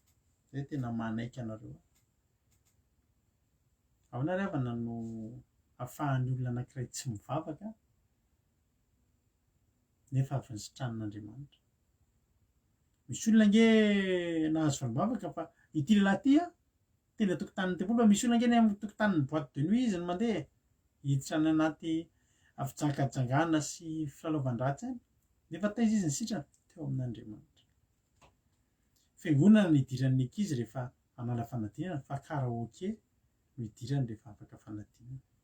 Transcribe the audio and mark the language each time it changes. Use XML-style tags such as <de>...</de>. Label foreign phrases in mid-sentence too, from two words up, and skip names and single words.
<mg>Zay tena manaiky anareo. Ao nareo avana no ahafahan'ny olona anankiray tsy mivavaka nefa avy ny sitran'Andriamanitra. Misy olona nge nahazo vanim-bavaka fa ity lehilahy ity tena tokotanin'ny tempolo. Misy olona nge ny amin'ny tokotanin'ny</mg> <fr>boîte de nuit</fr> <mg>izy no mandeha hiditra any anaty afijankajanganana sy filalaovan-dratsy any. Nefa taiza izy ny sitrana teo amin'Andriamanitra. Fiangonana ny idiran'ny ankizy rehefa hanala fanadinana fa karaoke no idirany rehefa afaka fanadinana.</mg>